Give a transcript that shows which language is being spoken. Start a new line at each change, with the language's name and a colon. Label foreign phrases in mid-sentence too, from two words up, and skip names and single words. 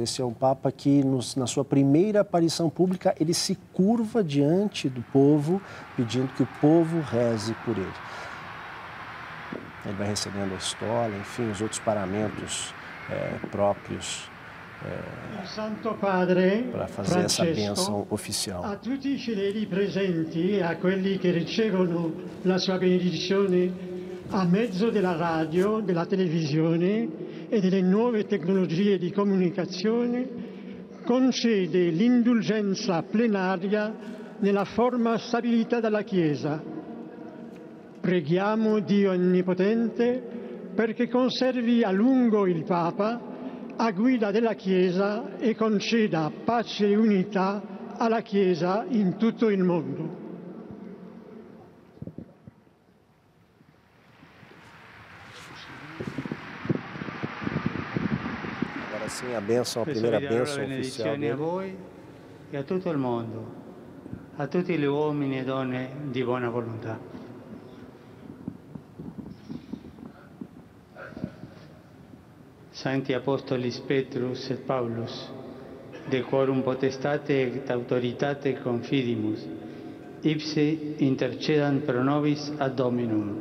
Portuguese: Esse é um Papa que, na sua primeira aparição pública, ele se curva diante do povo, pedindo que o povo reze por ele. Ele vai recebendo a estola, enfim, os outros paramentos próprios Santo Padre para fazer essa bênção oficial.
Italian: A tutti i fedeli presenti, a quelli che ricevono la sua benedizione a mezzo della radio, della televisione e delle nuove tecnologie di comunicazione, concede l'indulgenza plenaria nella forma stabilita dalla Chiesa. Preghiamo Dio Onnipotente perché conservi a lungo il Papa a guida della Chiesa e conceda pace e unità alla Chiesa in tutto il mondo.
Portuguese: Agora sim, a bênção, a primeira bênção oficial dele.
Italian: A voi e a tutto il mondo, a tutti gli uomini e donne di buona volontà.
Latin: Sancti Apostolis Petrus et Paulus, de quorum potestate et autoritate confidimus, ipse intercedant pro nobis ad Dominum.